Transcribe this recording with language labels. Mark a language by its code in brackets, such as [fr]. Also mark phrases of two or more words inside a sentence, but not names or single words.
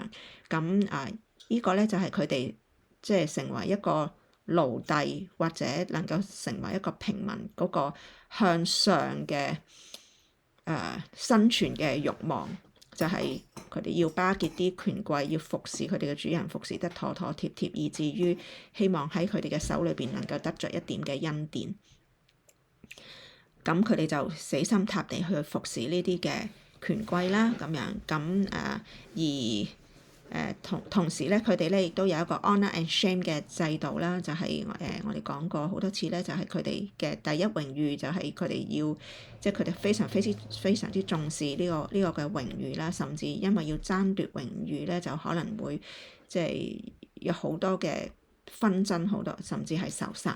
[yue] 咁呢個咧就係佢哋即係成為一個奴隸或者能夠成為一個平民嗰個向上嘅生存嘅慾望，就係佢哋要巴結啲權貴，要服侍佢哋嘅主人，服侍得妥妥貼貼，以至於希望喺佢哋嘅手裏邊能夠得着一點嘅恩典。咁佢哋就死心塌地去服侍呢啲嘅權貴啦，咁樣咁同時咧，佢哋咧亦都有一個 [en] honor and shame [yue] 嘅制度啦，就係我哋講過好多次咧，就係佢哋嘅第一榮譽就係佢哋要，即係佢哋非常之重視呢個嘅榮譽啦，甚至因為要爭奪榮譽咧，就可能會即係有好多嘅紛爭，好多甚至係仇殺。